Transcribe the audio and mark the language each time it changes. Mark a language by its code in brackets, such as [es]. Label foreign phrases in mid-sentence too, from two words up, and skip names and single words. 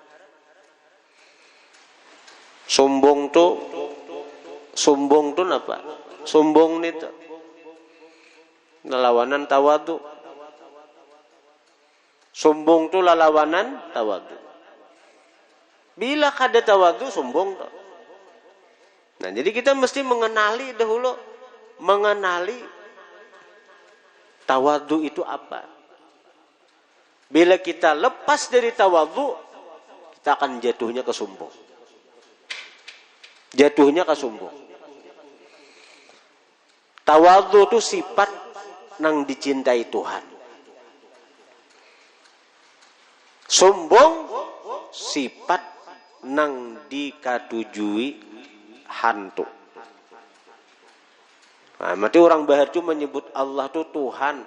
[bjn] Sombong tuh apa? [id] Sombong itu lawanan tawadu. [bjn] Sombong tuh lawanan tawadu. Bila kada tawadu sombong tuh. [id] Nah, jadi kita mesti mengenali tawadu itu apa. Bila kita lepas dari tawadu, kita akan jatuhnya ke sombong. Jatuhnya ke sombong. Tawadu itu sifat nang dicintai Tuhan. [bjn] Sombong sifat nang dikatujui hantu. Nah, mati orang bahar itu menyebut Allah itu Tuhan.